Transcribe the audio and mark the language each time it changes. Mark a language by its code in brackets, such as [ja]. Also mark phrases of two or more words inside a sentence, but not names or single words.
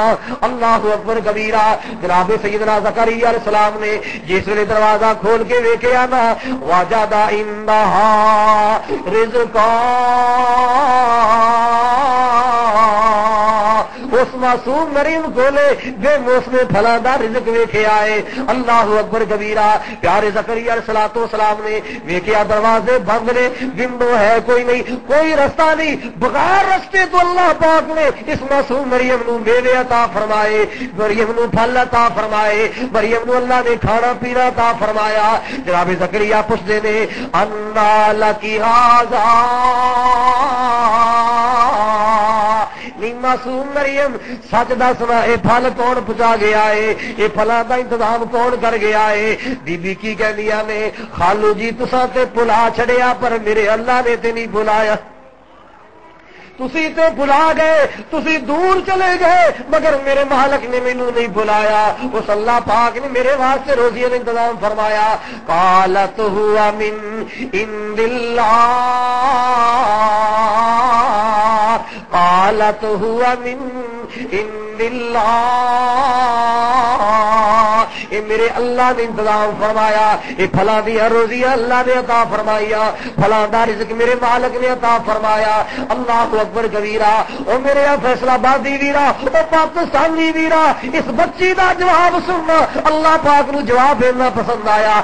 [ar] اللہ اکبر کبیرہ۔ [pa] جناب سیدنا زکریا [ar] علیہ السلام [pa] نے جس ویلے دروازہ کھول کے ویکھیا نا [ar] وجد عندہا رزقا، [pa] اس معصوم مریم کولے بے موسم پھلاں دا رزق ویکھے آئے۔ [ar] اللہ اکبر کبیرہ۔ [pa] پیارے زکریا [ar] علیہ الصلوۃ والسلام [pa] نے ویکھیا دروازے بند نے، ونڈو ہے کوئی نہیں، کوئی رستہ نہیں، بغیر رستے تو اللہ پاک نے اس معصوم مریم نو میوے عطا فرمائے، مریم نو پھل عطا فرمائے، مریم نو اللہ نے کھانا پینا عطا فرمایا۔ جناب زکریا پوچھتے نے [ar] انا لکی ھذا، [pa] معصوم مریم سچ دسنا اے پھل کون پہنچا گیا ہے، اے پھلاں دا انتظام کون کر گیا ہے؟ بی بی کی کہندیاں نے خالو جی تساں تے بھلا چھڑیا پر میرے اللہ نے تے نہیں بلایا، تسی تے بلا گئے، تسی دور چلے گئے مگر میرے مالک نے مینوں نہیں بلایا، اس اللہ پاک نے میرے واسطے روزی کا انتظام فرمایا۔ [ar] قالت ہوا من عند اللہ، قالت ہوا من عند اللہ، [pa] اے میرے اللہ نے انتظام فرمایا، اے پھلاں دی روزی اللہ نے عطا فرمایا، پھلاں دا رزق میرے مالک نے عطا فرمایا۔ [ar] اللہ اکبر کبیرہ۔ [pa] او میرے فیصلہ آبادی ویرا، او پاکستانی ویرا، اس بچی دا جواب سننا اللہ پاک نو جواب دینا پسند آیا۔